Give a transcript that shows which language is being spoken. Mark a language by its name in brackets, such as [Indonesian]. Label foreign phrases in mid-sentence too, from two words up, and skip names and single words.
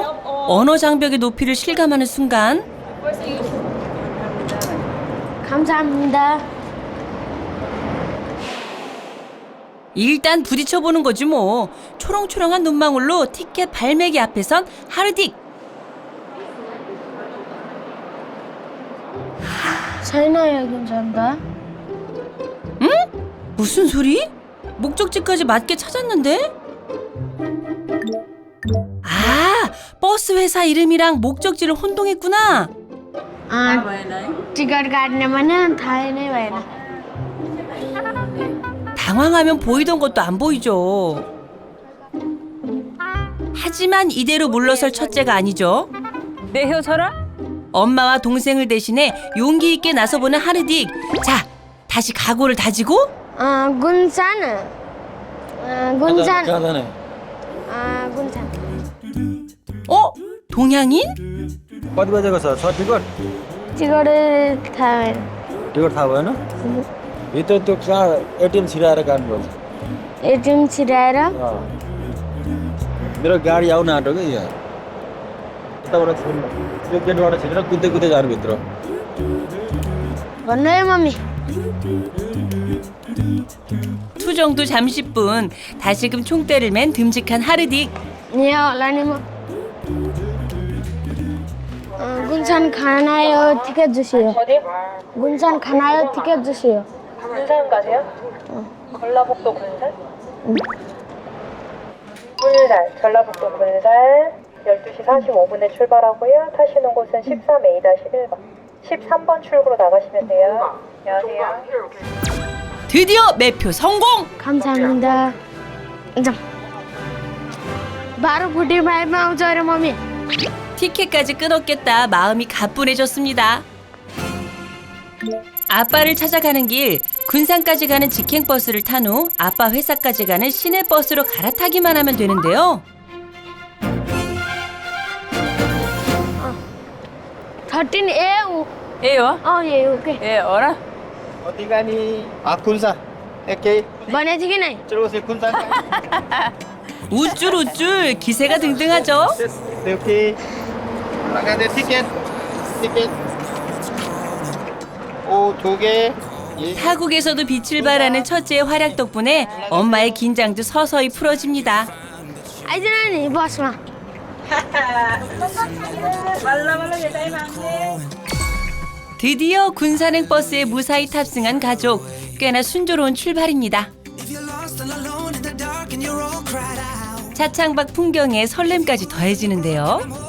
[Korean] 언어 장벽의 높이를 실감하는 순간 감사합니다. 일단 부딪혀보는 거지 뭐. 초롱초롱한 눈망울로 티켓 발매기 앞에 선 하르딕. [Nepali] छैन यो 괜찮다. [Korean] 응? 무슨 소리? 목적지까지 맞게 찾았는데? 아, 버스 회사 이름이랑 목적지를 혼동했구나. [Nepali] टिकट काट्ने भने थाहै नै भएन। [Korean] 당황하면 보이던 것도 안 보이죠. 하지만 이대로 물러설 첫째가 아니죠. 엄마와 동생을 대신해 용기 있게 나서보는 하르딕. 자, 다시 각오를 다지고 गुन्सान 동양인? [Nepali] कति बजेको छ टिकट टिकट थाहा भएन। टिकट थाहा भएन भित्र त्यो कहाँ एटिएम छिराएर काट्नुपर्छ एटिएम छिराएर मेरो गाडी आउन आँट्यो कि यहाँ यताबाट त्यो गेटबाट छिरेर कुद्दै कुद्दै जानु भित्र भन्नु है मम्मी। [Korean] 투정도 잠시뿐. 다시금 총대를 맨 듬직한 하르딕. 네, 올라니 뭐. 군산 가나요? 티켓 주세요. 어디? 군산 가나요? 티켓 주세요. 군산 가세요? 전라북도 군산? 군산, 전라북도 군산 12시 45분에 출발하고요. 타시는 곳은 13A-1번 13번 출구로 나가시면 돼요. 안녕하세요. 드디어 매표 성공! 감사합니다. 바로 부디마이마 [Nepali] आउँछ अरे मम्मी. [Korean] 티켓까지 끊었겠다 마음이 가뿐해졌습니다. 아빠를 찾아가는 길 군산까지 가는 직행버스를 탄 후 아빠 회사까지 가는 시내버스로 갈아타기만 하면 되는데요. 13A. 에요? ये ओके. 에 어라? 어디 가니? 아 군산. 오케이. [Nepali] बने थियो कि नै? [Korean] 들어오세요 군산. 우쭐우쭐 기세가 등등하죠. 오케이. 나가네 티켓. 오 2개. 타국에서도 빛을 발하는 첫째의 활약 덕분에 엄마의 긴장도 서서히 풀어집니다. [Nepali] आइज नि बसमा. [Korean] 드디어 군산행 버스에 무사히 탑승한 가족. 꽤나 순조로운 출발입니다. 차창밖 풍경에 설렘까지 더해지는데요.